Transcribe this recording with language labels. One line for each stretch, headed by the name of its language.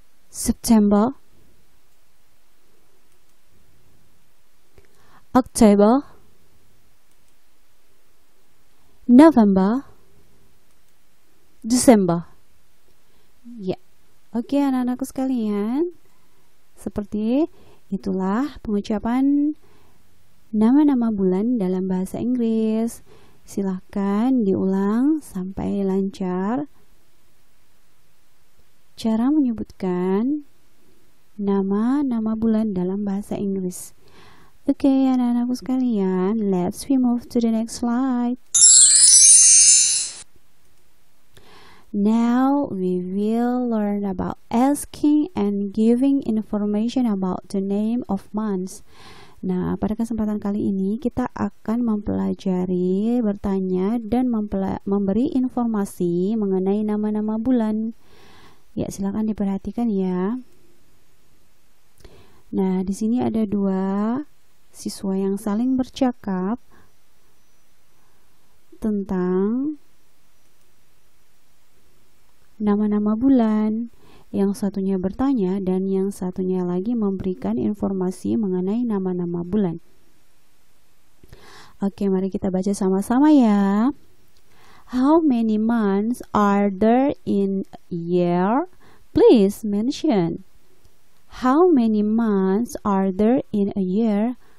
English: September, October, November, December.
Indonesian: Ya, oke anak-anakku sekalian, seperti itulah pengucapan nama-nama bulan dalam bahasa Inggris. Silahkan diulang sampai lancar. Cara menyebutkan nama-nama bulan dalam bahasa Inggris. Oke, anak-anakku sekalian,
English: let's move to the next slide. Now we will learn about asking and giving information about the name of months.
Indonesian: Nah, pada kesempatan kali ini kita akan mempelajari, bertanya, dan memberi informasi mengenai nama-nama bulan. Ya, silakan diperhatikan ya. Nah, di sini ada dua siswa yang saling bercakap tentang nama-nama bulan. Yang satunya bertanya dan yang satunya lagi memberikan informasi mengenai nama-nama bulan. Oke, mari kita baca sama-sama ya.
English: How many months are there in a year? Please mention. How many months are there in a year?